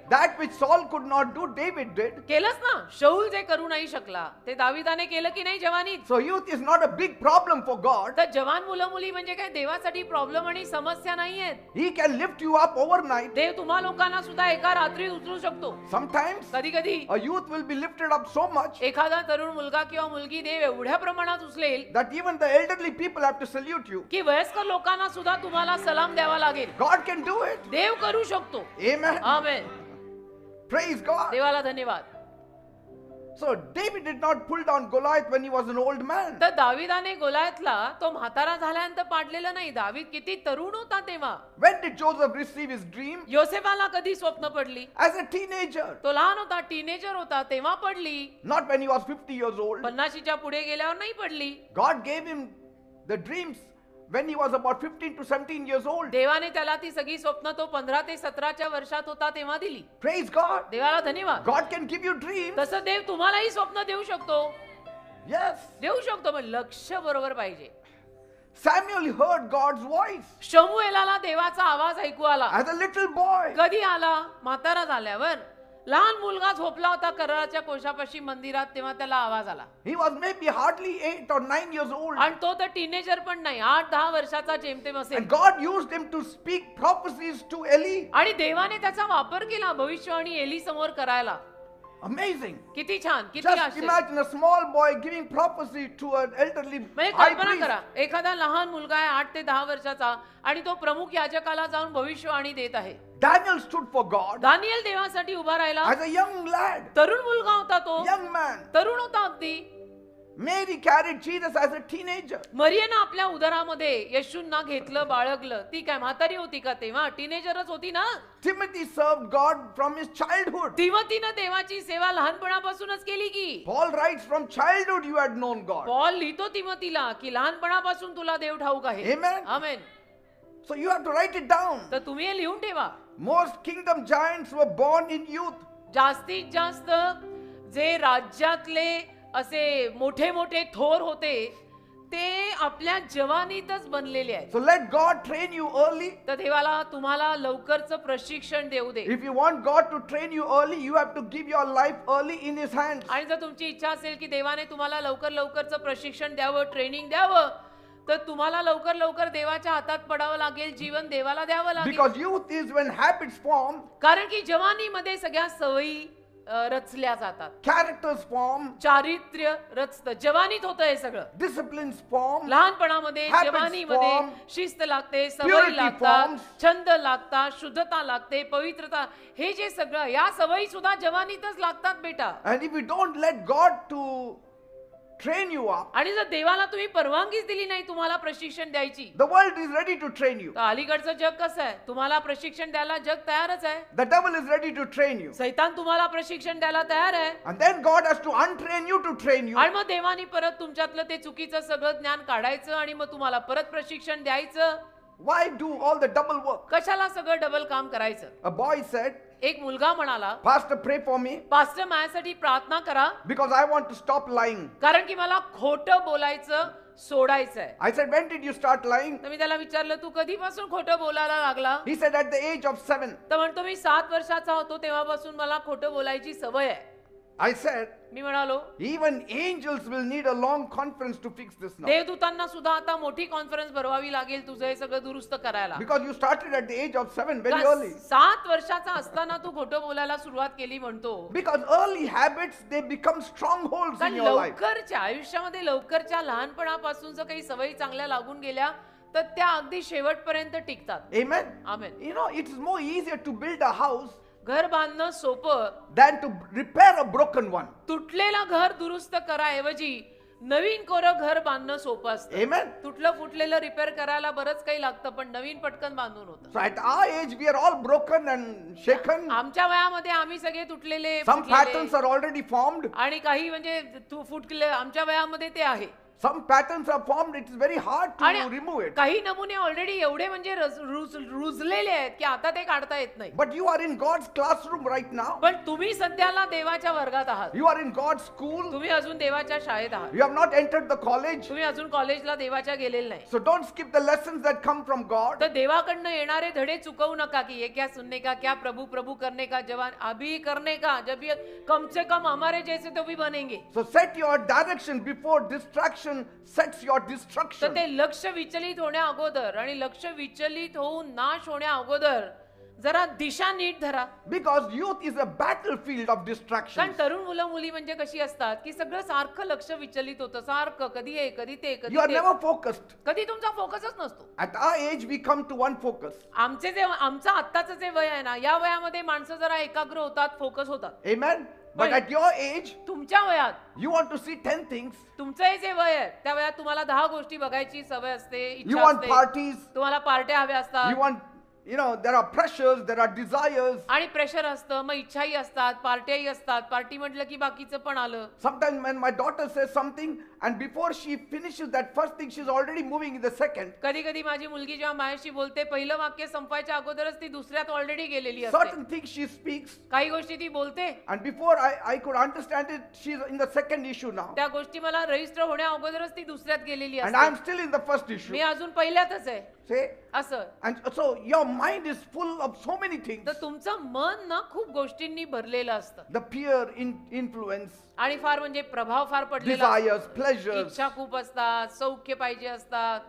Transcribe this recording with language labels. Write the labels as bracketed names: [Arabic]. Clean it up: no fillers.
[English] That which Saul could not do, David did. [Marathi] केलंच ना. शौल जे करू नाही शकला ते दाविदाने केलं की नाही जवानीत? [English] So youth is not a big problem for God. [Marathi] तर जवान मुलं मुली म्हणजे काय देवासाठी प्रॉब्लेम आणि समस्या नाही आहेत. [English] He can lift you up overnight. [Marathi] देव तुम्हा लोकांना सुद्धा एका रात्रीत उचलू शकतो. [English] Sometimes [Marathi] कधी कधी [English] a youth will be lifted up so much [Marathi] एखादा तरुण मुलगा किंवा मुलगी देव एवढ्या प्रमाणात उचलेल [English] that even the elderly people have to salute you. [Marathi] की वयस्कर लोकांना सुद्धा तुम्हाला सलाम द्यावा लागेल. [English] God can do it. [Marathi] देव करू शकतो. [English] Amen. [Marathi] आमेन. [English] Praise God. [Marathi] देवाला धन्यवाद. [English] So David did not pull down Goliath when he was an old man. [Marathi] तर दाविदाने गोलायतला तो म्हातारा झाल्यानंतर पाडलेला नाही. दावीद किती तरुण होता तेव्हा. [English] When did Joseph receive his dream? [Marathi] योसेफाला कधी स्वप्न पडली? [English] As a teenager. [Marathi] तो लहान होता, टीनेजर होता तेव्हा पडली. [English] Not when he was 50 years old. [Marathi] 50च्या पुढे गेल्यावर नाही पडली. [English] God gave him the dreams when he was about 15 to 17 years old. [Marathi] देवाने त्याला ती सगळी स्वप्न तो 15 ते 17च्या वर्षात होता तेव्हा दिली. [English] Praise God. [Marathi] देवाला धन्यवाद. [English] God can give you dreams. [Marathi] तसं देव तुम्हालाही स्वप्न देऊ शकतो. Yes. देऊ शकतो, पण लक्ष बरोबर पाहिजे. [English] Samuel heard God's voice [Marathi] शमूएलाला देवाचा आवाज ऐकू आला. [English] as a little boy. [Marathi] कधी आला? म्हातारा झाल्यावर. लहान मुलगा झोपला होता कराराच्या कोशापाशी मंदिरात, तेव्हा त्याला आवाज आला. [English] He was maybe hardly 8 or 9 years old. [Marathi] आणि तो तर टीनेजर पण नाही, 8-10 वर्षाचा जेमतेम असेल. [English] And God used him to speak prophecies to Eli. [Marathi] आणि देवाने त्याचा वापर केला भविष्यवाणी एली समोर करायला. [English] Amazing. [Marathi] किती छान, किती [English] Just [Marathi] आश्चर्य. [English] imagine a small boy giving prophecy to an elderly [Marathi] म्हणजे [English] high [Marathi] कल्पना [English] priest. [Marathi] करा, एखादा लहान मुलगा आहे 8 ते 10 वर्षाचा आणि तो प्रमुख याजकाला जाऊन भविष्यवाणी देत आहे. [English] Daniel stood for God [Marathi] Daniel देवासाठी उभा राहिला. [English] as a young lad, [Marathi] तरुण मुलगा होता तो, [English] young man. [Marathi] तरुण होता अगदी. [English] Mary carried Jesus as a teenager. [Marathi] मरियेनं आपल्या उदरामध्ये येशूंना घेतलं, बाळगलं. ती काय म्हातारी होती का तेव्हा? टीनेजरच होती ना. [English] Timothy served God from his childhood. [Marathi] तिमोथीनं देवाची सेवा लहानपणापासूनच केली की. [English] Paul writes, from childhood you had known God. [Marathi] Paul लिहितो तिमोथीला की लहानपणापासून तुला देव ठाऊक आहे. [English] Amen. [Marathi] Amen. [English] So you have to write it down. [Marathi] तर तुम्ही हे लिहून ठेवा. [English] Most kingdom giants were born in youth. [Marathi] जास्तीत जास्त जे राज्यातले असे मोठे मोठे थोर होते ते आपल्या जवानीतच बनलेले आहेत. [English] So let God train you early. [Marathi] तर देवाला तुम्हाला लवकरचं प्रशिक्षण देऊ दे. [English] If you want God to train you early, you have to give your life early in His hands. [Marathi] आणि जर तुमची इच्छा असेल की देवाने तुम्हाला लवकर लवकरचं प्रशिक्षण द्यावं, ट्रेनिंग द्यावं, तर तुम्हाला लवकर लवकर देवाच्या हातात पडावं लागेल, जीवन देवाला द्यावं लागेल. [English] Because youth is when habits form, [Marathi] कारण की जवानीमध्ये सगळ्या सवयी रचल्या जातात. [English] characters form, [Marathi] चारित्र्य रचतं. जवानीत होतं हे सगळं. [English] disciplines form, [Marathi] लहानपणामध्ये [English] Habits [Marathi] जवानीमध्ये [English] form, [Marathi] शिस्त लागते, सवयी [English] purity [Marathi] लागतात, [English] forms. [Marathi] छंद लागतात, शुद्धता लागते, पवित्रता. हे जे सगळं या सवयी सुद्धा जवानीतच लागतात बेटा. [English] and if you don't let God to train you up, [Marathi] आणि जर देवाला तुम्ही परवानगीच दिली नाही तुम्हाला प्रशिक्षण द्यायची, [English] the world is ready to train you. [Marathi] तर अलीकडचं जग कसं आहे? तुम्हाला प्रशिक्षण द्यायला जग तयारच आहे. [English] The devil is ready to train you. [Marathi] सैतान तुम्हाला प्रशिक्षण द्यायला तयार आहे. [English] And then God has to untrain you to train you. [Marathi] आणि मग देवानी परत तुमच्यातलं ते चुकीचं सगळं ज्ञान काढायचं आणि मग तुम्हाला परत प्रशिक्षण द्यायचं. [English] Why do all the double work? [Marathi] कशाला सगळं डबल काम करायचं? [English] A boy said, [Marathi] एक मुलगा म्हणाला, [English] Pastor, pray for me [Marathi] pastor माझ्यासाठी प्रार्थना करा, [English] because I want to stop lying. [Marathi] कारण की मला खोटं बोलायचं सोडायचं आहे. [English] I said, when did you start lying? [Marathi] तर मी त्याला विचारलं, तू कधीपासून खोटं बोलायला लागला? [English] He said, at the age of 7. [Marathi] तर म्हणतो, मी 7 वर्षाचा होतो तेव्हापासून मला खोटं बोलायची सवय आहे. [English] I said, [Marathi] मी म्हणालो, [English] even angels will need a long conference to fix this now. [Marathi] देवदूतांना सुद्धा आता मोठी कॉन्फरन्स भरवावी लागेल तुझं हे सगळं दुरुस्त करायला. [English] Because you started at the age of 7, very early. [Marathi] 7 वर्षाचा असताना तू खोटं बोलायला सुरुवात केली म्हणतो. [English] Because early habits, they become strongholds [Marathi] कारण [English] in your life. [Marathi] लवकरच्या आयुष्यामध्ये लवकरच्या लहानपणापासून जर काही सवयी चांगल्या लागून गेल्या तर त्या अगदी शेवटपर्यंत टिकतात. [English] Amen. [Marathi] Amen. [English] You know, it is more easier to build a house [Marathi] घर बांधणं सोपं [English] than to repair a broken one. [Marathi] तुटलेला घर दुरुस्त कराऐवजी नवीन कोरं घर बांधणं सोपं असतं. [English] Amen. [Marathi] तुटलं फुटलेलं रिपेअर करायला बरंच काही लागतं, पण नवीन पटकन बांधून होतं. [English] So at our age, we are all broken and shaken. [Marathi] आमच्या वयामध्ये आम्ही सगळे तुटलेले, [English] Some [Marathi] फुटलेले [English] patterns are already formed. [Marathi] आणि काही म्हणजे फुटले आमच्या वयामध्ये ते आहे. [English] Some patterns are formed. It is very hard to [Marathi] आणि [English] remove it. [Marathi] काही नमुने ऑलरेडी एवढे म्हणजे रुजलेले आहेत की आता ते काढता येत नाही. [English] But you are in God's classroom right now. [Marathi] पण तुम्ही सध्याला देवाच्या वर्गात आहात. [English] You are in God's school. [Marathi] तुम्ही अजून देवाच्या शाळेत आहात. [English] You have not entered the college. [Marathi] तुम्ही अजून कॉलेजला देवाच्या गेलेले नाही. [English] So don't skip the lessons that come from God. [Marathi] तर देवाकडनं येणारे धडे चुकवू नका की [Hindi] ये क्या सुनने का, क्या प्रभु प्रभु करने का, जवान अभी करने का, जब ये कम से कम हमारे जैसे तो भी बनेंगे. [English] So set your direction before distraction sets your [Marathi] तर [English] destruction. [Marathi] ते लक्ष विचलित होण्या अगोदर आणि लक्ष विचलित होऊन नाश होण्या अगोदर जरा दिशा नीट धरा. [English] Because youth is a battlefield of [Marathi] कारण [English] distractions. [Marathi] तरुण मुलं मुली म्हणजे कशी असतात की सगळं सारखं लक्ष विचलित होतं, सारखं कधी हे कधी ते कधी [English] You are [Marathi] ते. [English] never focused. [Marathi] कधी तुमचा फोकसच नसतो. [English] At our age, we come to one focus. [Marathi] आमचं आत्ताचं जे वय आहे ना, या वयामध्ये माणसं जरा एकाग्र होतात, फोकस होतात. [English] Amen. But Right. at your age, [Marathi] तुमच्या वयात [English] you want to see 10 things. [Marathi] तुमचं हे जे वय आहे त्या वयात तुम्हाला 10 गोष्टी बघायची सवय असते, You इच्छा असते. [English] parties. [Marathi] तुम्हाला पार्ट्या हव्या असतात. [English] You want, there are pressures, there are desires. [Marathi] आणि प्रेशर असतं, मग इच्छाही असतात, पार्ट्याही असतात. पार्टी म्हटलं की बाकीचं पण आलं. [English] Sometimes when my daughter says something and before she finishes that first thing, she's already moving in the second. [Marathi] कधी कधी माझी मुलगी जेव्हा माझ्याशी बोलते पहिलं वाक्य संपायच्या अगोदरच ती दुसऱ्यात ऑलरेडी गेलेली असते. [English] Certain things she speaks [Marathi] काही गोष्टी ती बोलते, [English] and before I could understand it, she's in the second issue now. [Marathi] त्या गोष्टी मला रजिस्टर होण्या अगोदरच ती दुसऱ्यात गेलेली [English] And [Marathi] असते. [English] I'm still in the first issue. [Marathi] मी अजून पहिल्यातच आहे. [English] See? [Marathi] असं. [English] And so your mind is full of so many things. [Marathi] तर तुमचं मन ना खूप गोष्टींनी भरलेलं असतं [English] The peer influence, [Marathi] आणि फार म्हणजे प्रभाव फार पडलेला असतो. [English] desires, pleasures. [Marathi] इच्छा खूप असतात, सौख्य पाहिजे असतात.